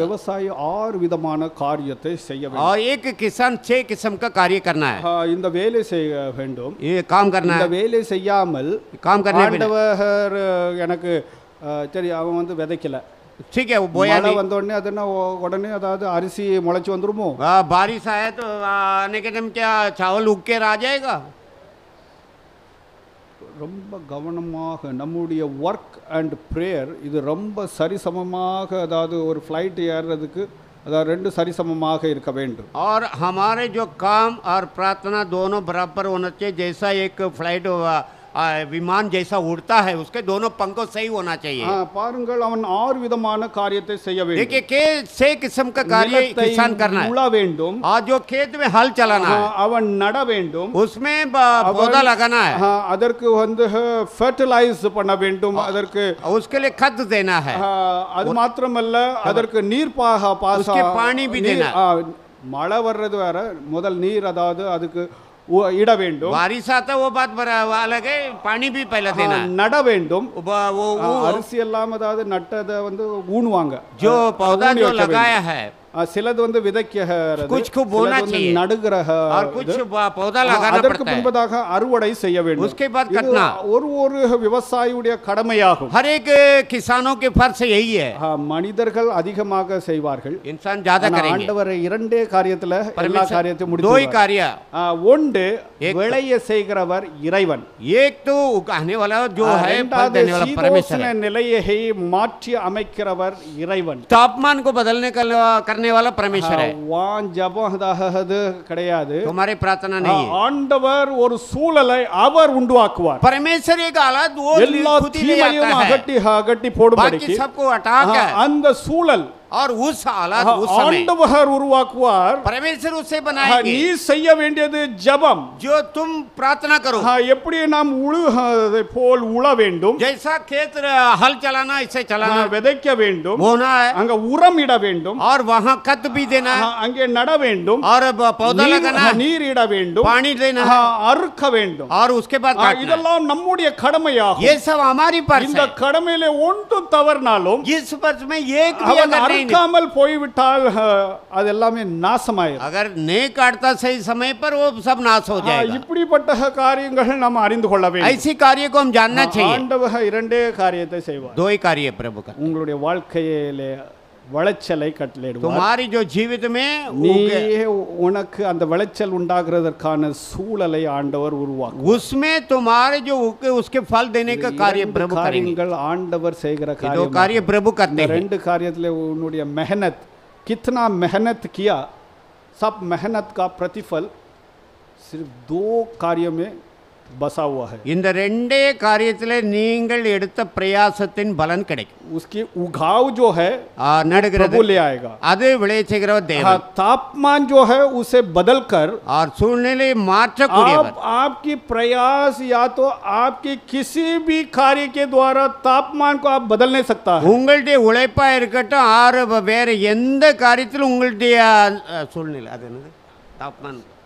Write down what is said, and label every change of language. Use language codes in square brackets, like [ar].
[ta] விவசாயி 6 விதமான காரியத்தை செய்ய வேண்டும். [hi] और एक किसान 6 किस्म का कार्य करना है, [ta] இந்த வேலை செய்ய வேண்டும், [hi] ये काम करना [ta] இந்த [hi] है. [ta] வேலை செய்யாமல் [hi] काम करने बिना, [ta] ஆண்டவர் எனக்கு சரி அவன் வந்து விதைக்கல, [hi] ठीक है वो बोया [ta] மழை [hi] नहीं, [ta] வந்த உடனே அது என்ன உடனே அதாவது அரிசி முளைச்சு வந்துருமோ? [hi] बारिश आया तो आने के टाइम क्या चावल उग के आ जाएगा? [ta] ரொம்ப கவனமாக நம்முடைய ஒர்க் அண்ட் ப்ரேயர் இது ரொம்ப சரிசமமாக, அதாவது ஒரு ஃப்ளைட் ஏறுறதுக்கு अदा रेंडु सरिसमமாக இருக்க வேண்டும் [hi] और हमारे जो काम और प्रार्थना दोनों बराबर होना चाहिए। जैसा एक फ्लाइट विमान जैसा उड़ता है उसके दोनों पंखों सही होना चाहिए। [ta] பாருங்கள் அவன் ஆறு விதமான காரியத்தை செய்ய வேண்டும்। [hi] देखिए के 6 किस्म का कार्य किसान करना है। [ta] உழ வேண்டும் [hi] और जो खेत में हल चलाना है [ta] அவன் நட வேண்டும் [hi] उसमें पौधा लगाना है [ta] அதற்கு வந்து ஃபெர்டிலைஸ் பண்ண வேண்டும் அதற்கு [hi] उसके लिए खाद देना है [ta] அது மாத்திரமல்ல அதற்கு நீர் பாச [hi] उसके पानी भी देना [ta] மழை வர்றது வேற முதல் நீர் அதாவது அதுக்கு இட வேண்டும் [hi] बारिश आता वो बात अलग है पानी भी पहले देना [ta] நட வேண்டும் [hi] वो [ta] அரிசி எல்லாம் அதாவது நட்டதை வந்து ஊணுவாங்க [hi] जो पौधा जो लगाया है [ta] சிலது வந்து விதைக்கிறது [hi] कुछ को बोना चाहिए [ta] நடுகிறது [hi] और कुछ पौधा लगाना [ta] அதற்கு [hi] पड़ता है [ta] முன்பதாக அறுவடை செய்ய வேண்டும் [hi] उसके बाद कटना [ta] ஒரு விவசாயியுடைய கடமையாகும் [hi] हर एक किसानों के फर्ज यही है [ta] மனிதர்கள் அதிகமாக செய்வார்கள் [hi] इंसान ज्यादा करेंगे [ta] ஆண்டவர் இரண்டே காரியத்துல எல்லா காரியத்தையும் முடித்து [hi] दो ही कार्य [ta] ஒன்று விளைய செய்கிறவர் இறைவன் [hi] एक तो उगाने वाला जो है फल देने वाला परमेश्वर है [ta] நிலையை மாற்றி அமைக்கிறவர் இறைவன் [hi] तापमान को बदलने का करने वाला परमेश्वर है [ta] வான் ஜபஹது கிடையாது [hi] तुम्हारी प्रार्थना नहीं है [ta] ஆண்டவர் ஒரு சூழலை அவர் உண்டாக்குவார் [hi] परमेश्वर एक हालत वो [ta] எல்லா [hi] खुद ही ले आता [ta] தீமையும் [hi] है [ta] அகட்டி போடும்படிக்கு [hi] बाकी सबको हटा के [ta] அந்த சூழல் [hi] और उस हालत उस समय [ta] ஆண்டவர் உருவாக்குவார் [hi] परमेश्वर उसे बनाएंगे [ta] நீ செய்ய வேண்டியது ஜெபம் [hi] जो तुम प्रार्थना करो [ta] எப்படி நாம் உழுதை போல் உழ வேண்டும் [hi] जैसा खेत हल चलाना ऐसे चलाना [ta] விதைக்க வேண்டும் [hi] बोना है [ta] அங்க உரம் இட வேண்டும் [hi] और वहां खत भी देना है [ta] அங்கே நட வேண்டும் [hi] और पौधा लगाना है [ta] நீர் இட வேண்டும் [hi] पानी देना है [ta] அறுக்க வேண்டும் [hi] और उसके बाद काटना [ta] இதெல்லாம் நம்முடைய கடமையாகும் [hi] ये सब हमारी फर्ज [ta] இந்த [hi] है [ta] கடமையிலே ஒன்றும் தவறினாலும் [hi] इस फर्ज में एक भी अगर नहीं [ta] அறுக்காமல் போய்விட்டால் அது எல்லாமே நாசமாயிரும் [hi] अगर नहीं काटता सही समय पर वो सब नाश हो जाएगा [ta] இப்படிப்பட்ட காரியங்கள் நாம் அறிந்து கொள்ள வேண்டும் [hi] ऐसी कार्य को हम जानना चाहिए [ta] ஆண்டவர் இரண்டே காரியத்தை செய்வார் [hi] दो ही कार्य प्रभु का [ta] உங்களுடைய வாழ்க்கையிலே விளைச்சலை கட்டளையிடுவார் [hi] तुम्हारी जो जीवित में [ta] நீ உனக்கு அந்த விளைச்சல் உண்டாகிறதற்கான சூழலை ஆண்டவர் உருவாக்குவார் [hi] उसमें तुम्हारे जो उसके फल देने का कार्य प्रभु करेंगे [ta] காரியங்கள் ஆண்டவர் செய்கிற [hi] दो [ta] காரியம் [hi] कार्य प्रभु करते हैं [ta] ரெண்டு காரியத்திலே உன்னுடைய [hi] मेहनत कितना मेहनत किया सब मेहनत का प्रतिफल सिर्फ दो कार्य में बसा हुआ है। [ta] இந்த ரெண்டே காரியத்திலே நீங்கள் எடுத்த பிரயாசத்தின் பலன் கிடைக்கும். [hi] उसकी उघाव जो है [ta] நடுகிறது [hi] प्रभु ले आएगा। [ta] அது விளைய செய்கிறவர் தேவன். [hi] तापमान जो है उसे बदलकर [ta] और சூழ்நிலையை மாற்றக்கூடியவர். [hi] आपकी प्रयास या तो आपकी किसी भी कार्य के द्वारा तापमान को आप बदल नहीं सकता है। [ta] உங்களுடைய உழைப்பா இருக்கட்டும் ஆறு வேற எந்த காரியத்திலும் உங்களுடைய சூழ்நிலை அது என்னது தாப்மான்